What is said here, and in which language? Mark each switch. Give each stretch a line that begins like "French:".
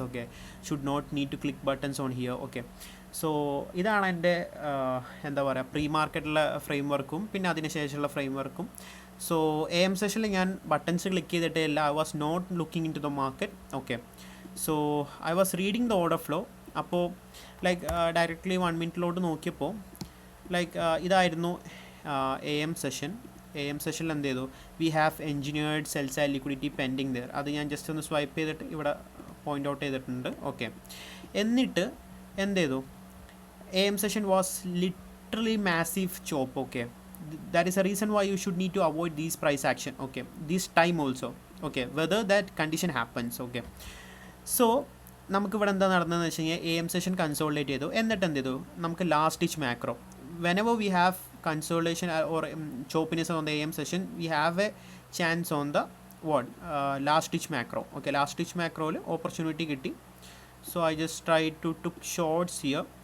English: Okay, should not need to click buttons on here.
Malayalam: Okay, so ഇതാണ് എൻ്റെ എന്താ പറയുക പ്രീ മാർക്കറ്റിലെ ഫ്രെയിം വർക്കും പിന്നെ അതിനുശേഷമുള്ള ഫ്രെയിം വർക്കും. സോ AM സെഷനിൽ ഞാൻ ബട്ടൺസ് ക്ലിക്ക് ചെയ്തിട്ടില്ല.
English: I was not looking into the market.
Malayalam: Okay, so
English: I was reading the order flow.
Malayalam: അപ്പോൾ ലൈക്ക് ഡയറക്റ്റ്ലി 1 മിനിറ്റിലോട്ട് നോക്കിയപ്പോൾ ലൈക്ക് ഇതായിരുന്നു AM സെഷൻ. AM സെഷനിൽ എന്ത് ചെയ്തു,
English: We have engineered sell side liquidity pending there.
Malayalam: അത് ഞാൻ just ഒന്ന് swipe ചെയ്തിട്ട് ഇവിടെ പോയിൻ്റ് ഔട്ട് ചെയ്തിട്ടുണ്ട്.
English: okay,
Malayalam: എന്നിട്ട് എന്ത് ചെയ്തു,
English: AM session was literally massive chop. Okay, that is a reason why you should need to avoid these price action. Okay, this time also. Okay, whether that condition happens.
Malayalam: Okay, so നമുക്കിവിടെ എന്താ നടന്നതെന്ന് വെച്ച് കഴിഞ്ഞാൽ AM session consolidate ചെയ്തു. എന്നിട്ട് എന്ത് ചെയ്തു, നമുക്ക് last ditch macro,
English: whenever we have consolidation or choppiness on the AM session, we have a chance on the what last ditch macro. Okay, last ditch macro ൽ opportunity കിട്ടി. So I just tried to took shorts here.